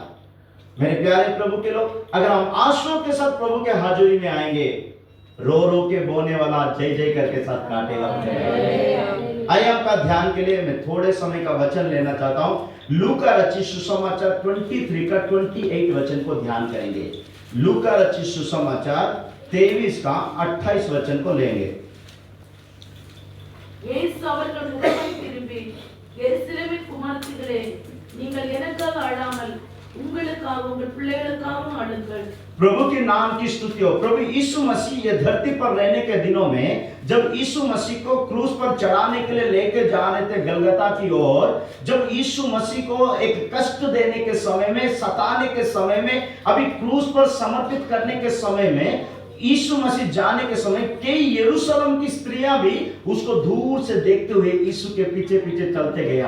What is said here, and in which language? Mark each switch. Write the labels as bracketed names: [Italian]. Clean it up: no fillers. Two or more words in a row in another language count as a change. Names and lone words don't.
[Hindi] मेरे प्यारे प्रभु के लोग, अगर हम आंसू के साथ प्रभु के हाजिरी में आएंगे, रो रो के बोने वाला जय जय करके साथ काटेगा। आइए आपका ध्यान के लिए मैं थोड़े समय का वचन लेना चाहता हूं। लूका रचित सुसमाचार 23 का 28 वचन को ध्यान करेंगे। लूका रचित सुसमाचार 23 का 28 वचन को लेंगे। [Tamil] இயேசு அவர்கள் முகமாய் திரும்பி, எருசலேமின் குமாரத்திகளே, நீங்கள் எனக்காக அழாமல் உங்களுக்காகவும் உங்கள் பிள்ளைகளுக்காகவும் அழுங்கள்। [Hindi] प्रभु के नाम की स्तुति हो। प्रभु यीशु मसीह ये धरती पर रहने के दिनों में जब यीशु मसीह को क्रूस पर चढ़ाने के लिए लेके जा रहे थे गलगता की ओर, जब यीशु मसीह को एक कष्ट देने के समय में, सताने के समय में, अभी क्रूस पर समर्पित करने के समय में, यीशु मसीह जाने के समय कई यरूशलेम की स्त्रियां भी उसको दूर से देखते हुए यीशु के पीछे पीछे चलते गया।